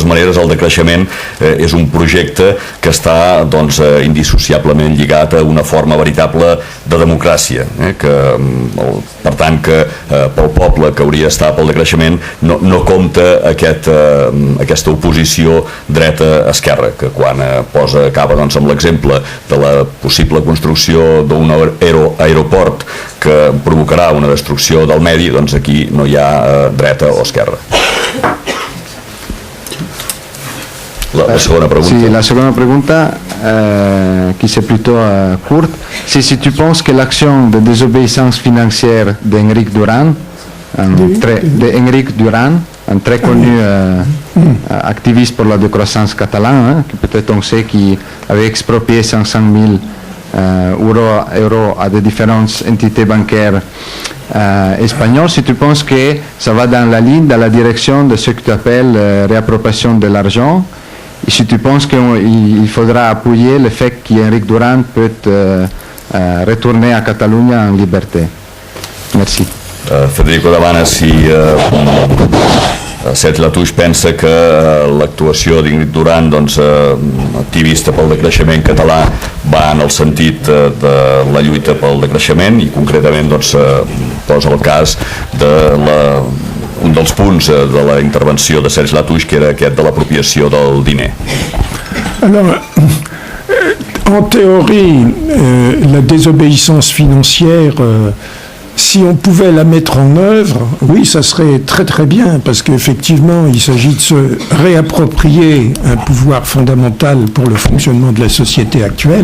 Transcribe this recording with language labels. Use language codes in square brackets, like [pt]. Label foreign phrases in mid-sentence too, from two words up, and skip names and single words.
[ca] maneres el decreixement és un projecte que està indissociablement lligat a una forma veritable de democràcia, que per tant que pel poble que hauria d'estar pel decreixement no compta aquesta oposició dreta-esquerra, que quan acaba amb l'exemple de la possible construcció d'un aeroport que provocarà una destrucció del medi, doncs aquí no hi ha dreta o esquerra. La segona pregunta. [es] Sí, la segunda pregunta, [fr] qui c'est plutôt courte, c'est si tu penses que l'action de désobéissance financière d'Henrik Durán, un très connu activiste pour la décroissance catalane, que peut-être on sait qu'il avait exproprié 500 000 euros à des différentes entités bancaires espagnoles, si tu penses que ça va dans la direction de ce que tu appelles réappropriation de l'argent, et si tu penses qu'il faudra appuyer le fait qu'Henrik Durán peut retourner à Catalunya en liberté. Merci. [ca] Federico demana si Sergi Latouche pensa que l'actuació d'Henrik Durán, activista pel decreixement català, va en el sentit de la lluita pel decreixement, i concretament posa el cas de un dels punts de la intervenció de Sergi Latouche, que era aquest de l'apropiació del diner. [fr] Alors, en théorie, la désobéissance financière, si on pouvait la mettre en œuvre, oui, ça serait très très bien, parce qu'effectivement, il s'agit de se réapproprier un pouvoir fondamental pour le fonctionnement de la société actuelle.